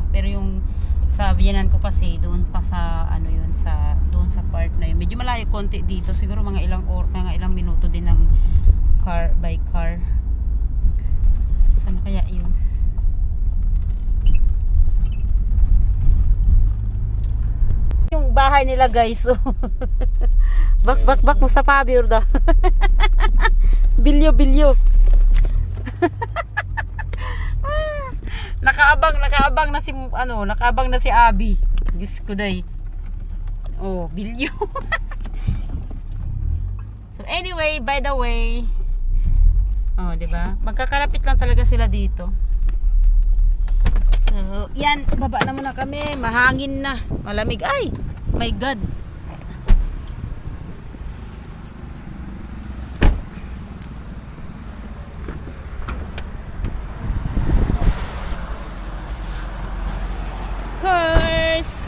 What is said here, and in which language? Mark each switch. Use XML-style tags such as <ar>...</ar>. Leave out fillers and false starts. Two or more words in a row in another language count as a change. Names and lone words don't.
<tl>Pero yung sa biyanan ko kasi doon pa sa ano yun, sa doon sa part na yun. Medyo malayo konti dito, siguro mga ilang minuto din ng</tl> <en>by car.</en> <tl>Saan kaya yun? Yung bahay nila guys.</tl> <tr>So bak Mustafa abi orada. Bilyo.</tr> <tl>Nakaabang na si Abi. Diyos ko day. Oh, bilyo.</tl> <en>So anyway, by the way,</en> <tl>oh, 'di ba? Magkakalapit lang talaga sila dito. So, yan, baba na muna kami. Mahangin na, malamig. Ay,</tl> <en>my God.</en> <tl>Course.</tl>